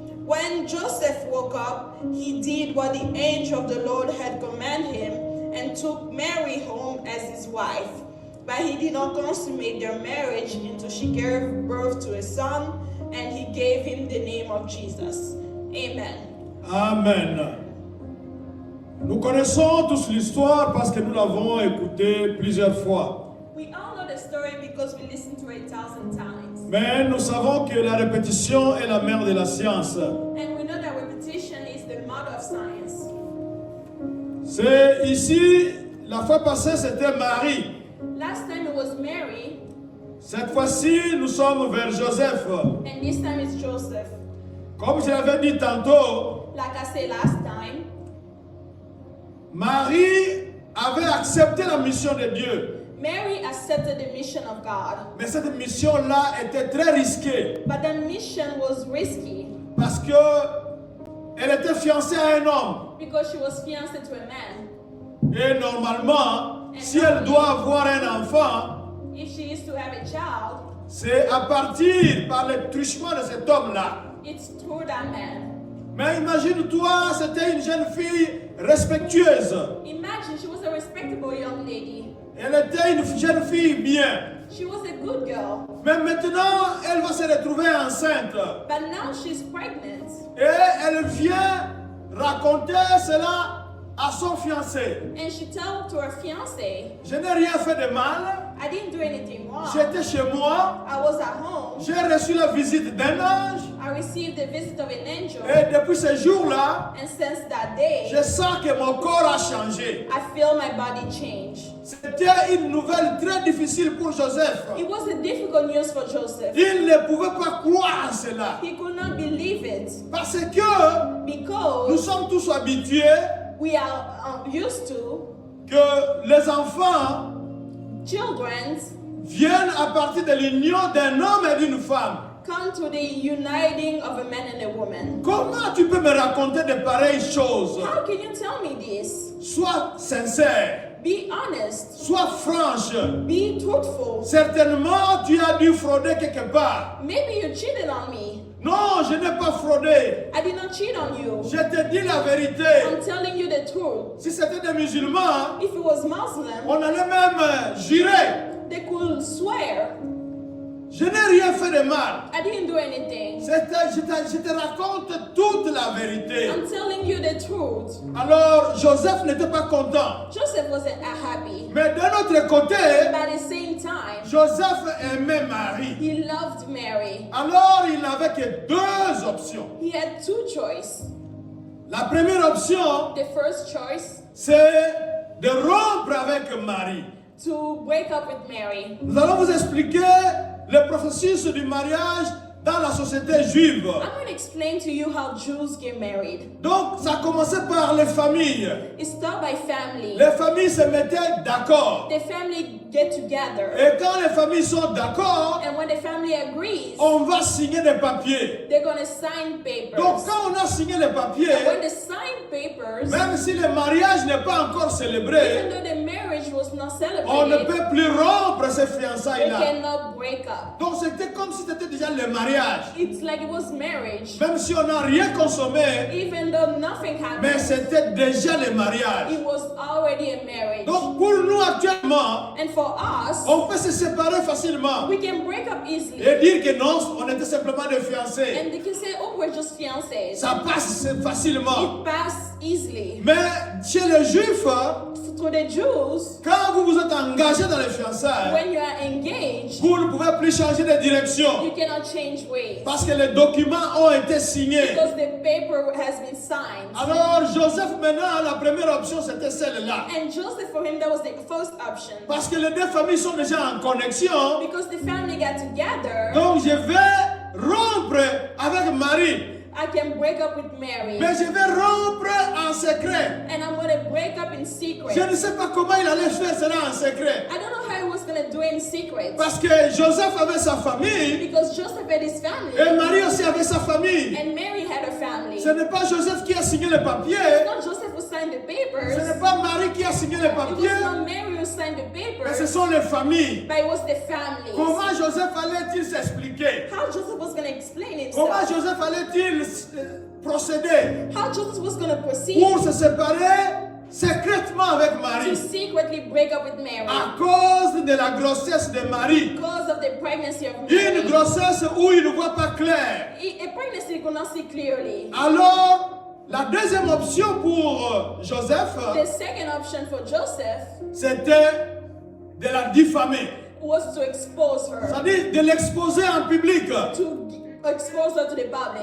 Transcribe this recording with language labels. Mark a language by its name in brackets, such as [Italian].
[English] When Joseph woke up, he did what the angel of the Lord had commanded him and took Mary home as his wife. But he did not consummate their marriage until she gave birth to a son, and he gave him the name of Jesus. Amen. Amen. [French] Nous connaissons tous l'histoire parce que nous l'avons écoutée plusieurs fois. [English] We all know the story because we listened to it 1,000 times. [French] Mais nous savons que la répétition est la mère de la science. [English] And we know that repetition is the mother of science. [French] C'est ici, la fois passée, c'était Marie. [English] Last time it was Mary, [French] Cette fois-ci, nous sommes vers Joseph. [English] and this time it's Joseph. [French] Comme je l'avais dit tantôt, [English] Like I said last time, [French] Marie avait accepté la mission de Dieu. [English] Mary accepted the mission of God. [French] Mais cette mission-là était très risquée [English] But the mission was risky [French] parce que elle était fiancée à un homme. [English] because she was fiancée to a man. [French] Et normalement, si elle doit avoir un enfant, [English] If she is to have a child, [French] c'est à partir par le truchement de cet homme-là. [English] it's through that man. [French] Mais imagine-toi, c'était une jeune fille respectueuse. [English] Imagine she was a respectable young lady. [French] Elle était une jeune fille bien. [English] She was a good girl. [French] Mais maintenant, elle va se retrouver enceinte. [English] But now she's pregnant. [French] Et elle vient raconter cela à son fiancé. [English] And she told to her fiancé, [French] Je n'ai rien fait de mal. [English] I didn't do anything wrong. [French] J'étais chez moi. [English] I was at home. [French] J'ai reçu la visite d'un ange. [English] I received the visit of an angel. [French] Et depuis ce jour-là, [English] And since that day, [French] je sens que mon corps a changé. [English] I feel my body change. [French] C'était une nouvelle très difficile pour Joseph. [English] It was a difficult news for Joseph. [French] Il ne pouvait pas croire cela. [English] He could not believe it [French] Parce que nous [English] because [French] sommes tous habitués [English] we are used to [French] que les enfants [English] children [French] viennent à partir de l'union d'un homme et d'une femme. [English] come to the uniting of a man and a woman. [French] Comment tu peux me raconter de pareilles choses? [English] How can you tell me this? [French] Sois sincère, [English] Be honest. [French] sois franche. [English] Be truthful. [French] Certainement, tu as dû frauder quelque part. [English] Maybe you cheated on me. [French] Non, je n'ai pas fraudé. [English] I did not cheat on you. [French] Je te dis la vérité. [English] I'm telling you the truth. [French] Si c'était des musulmans, [English] If it was Muslim, [French] on allait même jurer. [English] they could swear [French] Je n'ai rien fait de mal. [English] I didn't do anything. [French] Je te raconte toute la vérité. [English] I'm telling you the truth. [French] Alors, Joseph n'était pas content. [English] Joseph wasn't happy. [French] Mais d'un autre côté, [English] But at the same time, [French] Joseph aimait Marie. [English] he loved Mary. [French] Alors, il n'avait que deux options. [English] He had two choices. [French] La première option, [English] The first choice, [French] c'est de rompre avec Marie. [English] to break up with Mary. [French] Nous allons vous expliquer le processus du mariage dans la société juive. [English] I'm going to explain to you how Jews get married. [French] Donc, ça a commencé par les familles. [English] It starts by family. [French] Les familles se mettaient d'accord. [English] The family get together. [French] Et quand les familles sont d'accord, [English] And when the family agrees, [French] on va signer des papiers. [English] they're going to sign papers. [French] Donc, quand on a signé les [English] And when [French] papiers, [English] they sign papers, [French] même si le mariage n'est pas encore [English] even [French] célébré, [English] though the marriage was not [French] on ne [English] celebrated, [French] peut plus rompre ces [English] they [French] fiançailles-là. [English] cannot break up. [French] Donc, c'était comme si c'était déjà le mariage. [English] It's like it was marriage. [French] Même si on n'a rien consommé, [English] Even though nothing [French] mais [English] happened, [French] c'était déjà le mariage. [English] it was already a marriage. [French] Donc, pour nous actuellement, [English] And for us, [French] on peut se séparer facilement [English] we can break up easily. [French] et dire que non, on était simplement des fiancés. [English] And they can say, oh, we're just fiancés. [French] Ça passe facilement. [English] It passed easily. [French] Mais chez les Juifs, [English] To the Jews, [French] quand vous vous êtes engagé dans les fiançailles, [English] when you are engaged, [French] vous ne pouvez plus changer de direction [English] you cannot change ways [French] parce que les documents ont été signés. [English] because the paper has been signed. [French] Alors Joseph maintenant, la première option c'était celle-là. [English] And Joseph, for him, that was the first option. [French] Parce que les deux familles sont déjà en connexion. [English] Because the family got together, [French] Donc je vais rompre avec Marie. [English] I can break up with Mary. [French] Mais je vais rompre en secret. [English] And I'm going to break up in secret. [French] Je ne sais pas comment il allait faire cela en secret. [English] I don't know how he was going to do it in secret. [French] Parce que Joseph avait sa famille [English] Because Joseph had his family. [French] et Marie aussi avait sa famille. [English] And Mary had her family. [French] Ce n'est pas Joseph qui a signé les papiers. [English] It's not Joseph who signed the papers. [French] Ce n'est pas Marie qui a signé les [English] It [French] papiers. [English] was not Mary who signed the [French] Mais [English] papers. [French] ce sont les familles. [English] But it was the families. [French] Comment Joseph allait-il s'expliquer? [English] How Joseph was going to explain [French] Comment [English] himself. [French] Joseph allait-il procéder [English] How Joseph was going to proceed [French] pour se séparer secrètement avec [English] to [French] Marie [English] secretly break up with Mary. [French] à cause de la grossesse de Marie? [English] Because of the pregnancy of [French] Une [English] Mary. [French] grossesse où il ne voit pas clair. [English] A pregnancy you could not see clearly. [French] Alors, la deuxième option pour Joseph, [English] The second option for Joseph [French] c'était de la diffamer. [English] was to expose her. [French] C'est-à-dire de l'exposer en public. [English] To expose her to the public.